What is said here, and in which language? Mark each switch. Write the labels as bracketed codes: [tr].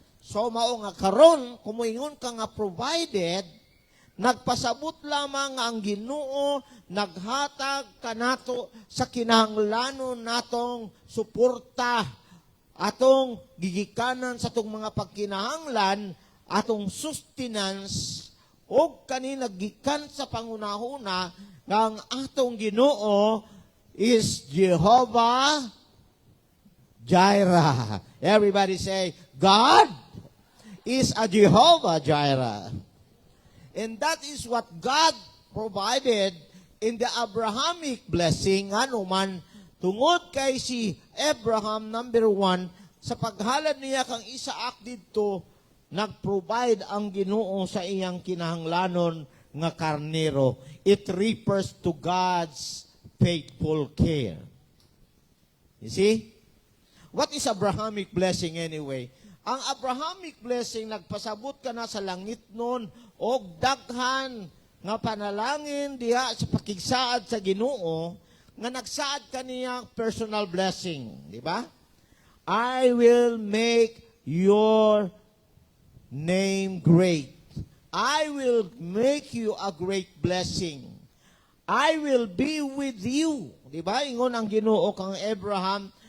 [ceb] So, mao nga karon, kumuingon ka nga provided, nagpasabot lamang nga ang Ginoo, naghatag kanato sa kinahanglanon natong suporta, atong gigikanan sa atong mga pagkinahanglan, atong sustenance, o kanina gikan sa pangunahuna, nga ang atong Ginoo is Jehovah Jireh. [en] Everybody say, God is a Jehovah Jireh. And that is what God provided in the Abrahamic blessing. [ceb] Ano man, tungod kay si Abraham, number 1, sa paghalad niya kang Isaac dito, nag-provide ang Ginoo sa iyang kinahanglanon nga karnero. [en] It refers to God's faithful care. You see? What is Abrahamic blessing anyway? [ceb] Ang Abrahamic blessing, nagpasabot ka na sa langit nun, og daghan nga panalangin diha sa pakigsaad sa Ginoo, nga nagsaad ka niya personal blessing. Di ba? [en] I will make your name great. I will make you a great blessing. I will be with you. [ceb] Di ba? Ingon ang Ginoo kang Abraham.